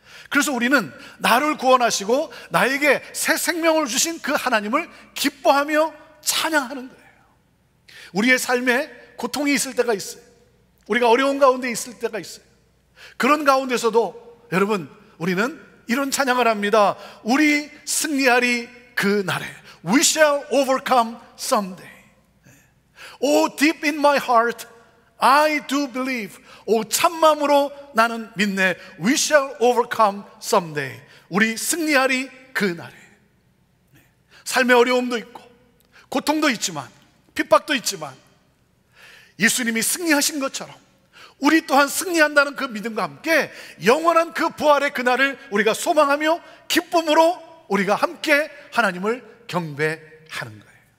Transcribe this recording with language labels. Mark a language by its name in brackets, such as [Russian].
[Korean] 그래서 우리는 나를 구원하시고 나에게 새 생명을 주신 그 하나님을 기뻐하며 찬양하는 거예요. 우리의 삶에 고통이 있을 때가 있어요. 우리가 어려운 가운데 있을 때가 있어요. 그런 가운데서도 여러분, 우리는 이런 찬양을 합니다. 우리 승리하리 그 날에. [English] We shall overcome someday. Oh, deep in my heart, I do believe. [Korean] 오, 참마음으로 나는 믿네. [English] We shall overcome someday. [Korean] 우리 승리하리 그 날에. 삶의 어려움도 있고 고통도 있지만 핍박도 있지만 예수님이 승리하신 것처럼 우리 또한 승리한다는 그 믿음과 함께 영원한 그 부활의 그날을 우리가 소망하며 기쁨으로 우리가 함께 하나님을 경배하는 거예요.